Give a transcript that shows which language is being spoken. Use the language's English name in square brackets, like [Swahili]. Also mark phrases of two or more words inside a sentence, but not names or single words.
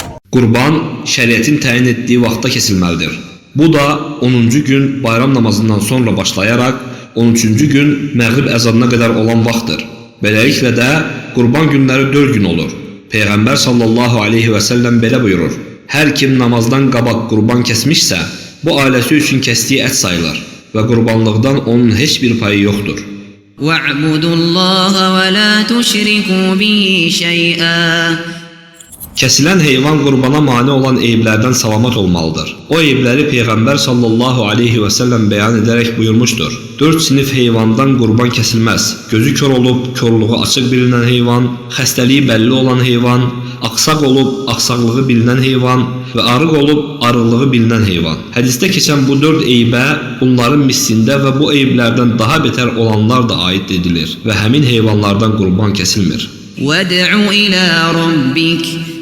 [Azerbaijani] Qurban şəriətin təyin etdiyi vaxtda kesilməlidir. Bu da 10-cu gün bayram namazından sonra başlayaraq 13-cü gün məğrib əzanına qədər olan vaxtdır. Beləliklə də qurban günləri 4 gün olur. Peyğəmbər [Arabic] صلى الله عليه وسلم [Azerbaijani] belə buyurur: Hər kim namazdan qabaq qurban kəsmişsə, bu ailəsi üçün kəsdiyi ət sayılır və qurbanlıqdan onun heç bir payı yoxdur. [Arabic] وَاعْبُدُوا اللَّهَ وَلَا تُشْرِكُوا بِهِ شَيْئًا. [Azerbaijani] Kəsilən heyvan qurbana mane olan eyblərdən salamat olmalıdır. O eybləri Peyğəmbər [Arabic] صلى الله عليه وسلم [Azerbaijani] bəyan edərək buyurmuşdur: 4 sinif heyvandan qurban kəsilməz. Gözü kör olub, körluğu açıq bilinən heyvan, xəstəliyi bəlli olan heyvan, aqsaq olub, aqsaqlığı bilinən heyvan və arıq olub, arıqlığı bilinən heyvan. Hədisdə keçən bu 4 eybə bunların mislində və bu eyblərdən daha betər olanlar da aid edilir və həmin heyvanlardan qurban kəsilmir. [Arabic] وَادْعُ إِلَى رَبِّكَ